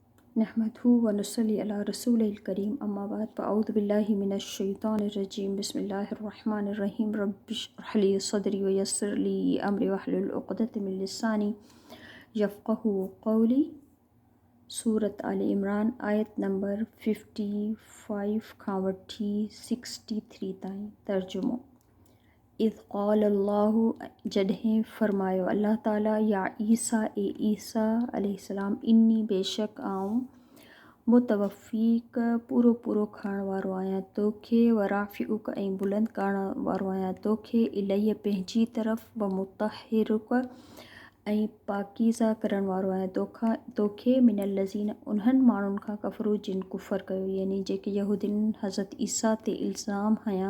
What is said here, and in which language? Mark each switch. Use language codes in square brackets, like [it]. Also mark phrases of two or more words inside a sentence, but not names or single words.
[ar] نحمده و نصلي على رسول الكريم أما بعد فأعوذ بالله من الشيطان الرجيم بسم الله الرحمن الرحيم رب اشرح لي صدري و يسر لي أمري واحلل عقدة من لساني يفقهوا قولي. [sd] सूरत आल इमरान आयत नंबर 55 खां वठी 63 ताईं। तर्जुमो। [ar] إذ قال الله, [sd] जॾहिं फ़रमायो अल्लाह ताला, [ar] يا عيسى [sd] ए ईसा अलैहिस्सलाम, इन्नी बेशक आऊं मुतवफ़्फ़ीक पूरो पूरो खणण वारो आहियां तोखे, [ar] ورافعك [sd] ऐं बुलंद करण वारो आहियां तोखे, इलैहि पंहिंजी तरफ़, [ar] ومطهرك [sd] ऐं पाकीज़ा करण वारो आहियां तोखे, [ar] من الذين [sd] उन्हनि माण्हुनि खां, कफ़रू जिन कुफ़र कयो, यानी जेके यहूदियुनि हज़रत ईसा ते इल्ज़ाम हयां।